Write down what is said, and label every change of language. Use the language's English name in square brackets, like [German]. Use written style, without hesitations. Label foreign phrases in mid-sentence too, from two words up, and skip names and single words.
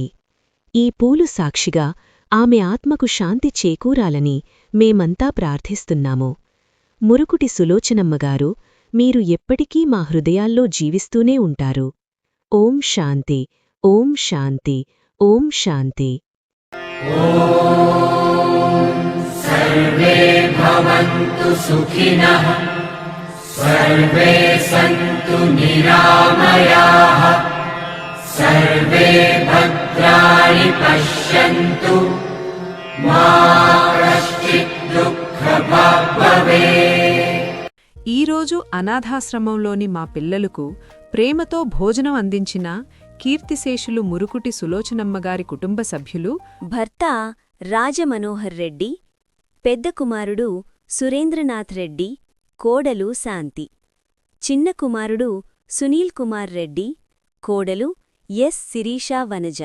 [Telugu] ఈ పూలు సాక్షిగా ఆమె ఆత్మకు శాంతి చేకూరాలని మేమంతా ప్రార్థిస్తున్నాము. మురుకుటి సులోచనమ్మగారు, మీరు ఎప్పటికీ మా హృదయాల్లో జీవిస్తూనే ఉంటారు. ఓం శాంతి, ఓం శాంతి, ఓం శాంతి. [Sanskrit] सर्वे भवन्तु सुखिनः, सर्वे सन्तु निरामयाः, सर्वे भद्राणि पश्यन्तु, मा कश्चित् दुःखभाग् भवेत्. [Telugu] ఈరోజు అనాథాశ్రమంలోని మా పిల్లలకు ప్రేమతో భోజనం అందించిన కీర్తిశేషులు మురుకుటి సులోచనమ్మగారి కుటుంబ సభ్యులు భర్త రాజమనోహర్ రెడ్డి, పెద్ద కుమారుడు సురేంద్రనాథ్ రెడ్డి, కోడలు శాంతి, చిన్న కుమారుడు సునీల్ కుమార్ రెడ్డి, కోడలు ఎస్ శిరీషా వనజ.